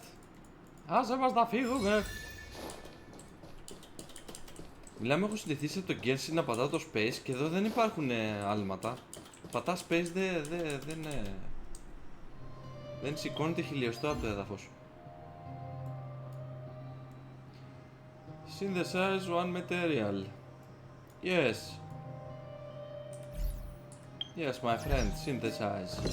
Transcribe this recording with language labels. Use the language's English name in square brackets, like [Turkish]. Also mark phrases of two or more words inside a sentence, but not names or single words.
[Greek] Άσε μας να φύγουμε. Μιλάμε, έχω συνηθίσει το Genshin να πατάω το space και εδώ δεν υπάρχουν άλματα. Πατά space δεν σηκώνεται χιλιοστό από το έδαφος. [English] Synthesize one material. Yes. Yes, my friend, synthesize.